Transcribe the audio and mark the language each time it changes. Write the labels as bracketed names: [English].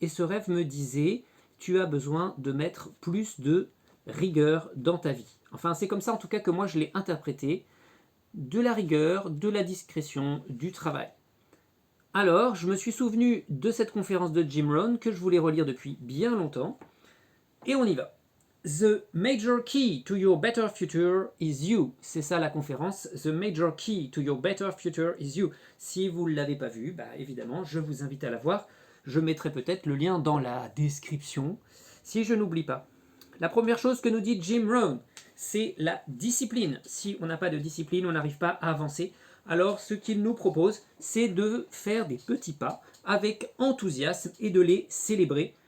[French] Et ce rêve me disait, tu as besoin de mettre plus de rigueur dans ta vie. Enfin, c'est comme ça en tout cas que moi je l'ai interprété. De la rigueur, de la discrétion, du travail. Alors, je me suis souvenu de cette conférence de Jim Rohn que je voulais relire depuis bien longtemps. Et on y va. [English] The major key to your better future is you. [French] C'est ça la conférence. [English] The major key to your better future is you. [French] Si vous ne l'avez pas vu, bah évidemment, je vous invite à la voir. Je mettrai peut-être le lien dans la description, si je n'oublie pas. La première chose que nous dit Jim Rohn, c'est la discipline. Si on n'a pas de discipline, on n'arrive pas à avancer. Alors, ce qu'il nous propose, c'est de faire des petits pas avec enthousiasme et de les célébrer.